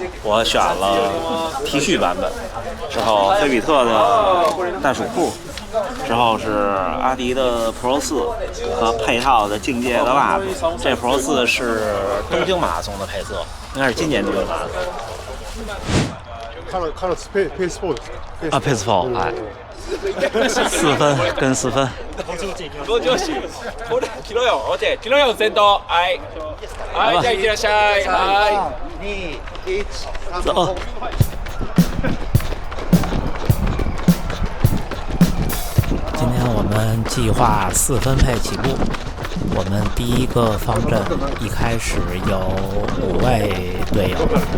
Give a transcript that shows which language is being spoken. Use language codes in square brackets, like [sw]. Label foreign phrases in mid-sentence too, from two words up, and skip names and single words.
[zh] 我选了 T 恤版本。之后菲比特的袋鼠裤，之后是阿迪的 Pro 4和配套的境界的袜子。这 Pro 4是东京马拉松的配色，应该是今年东京马拉松。 [ja] 看了ペース4ですか？ペース4、はい。4分跟4分。ご乗車。これ切ろよ。OK、切ろよ先頭。はい。はい、じゃあいってらっしゃい。はい。2、1、 [zh] 走。今天我们计划4分配起步。我们第一个方阵一开始有5位队友。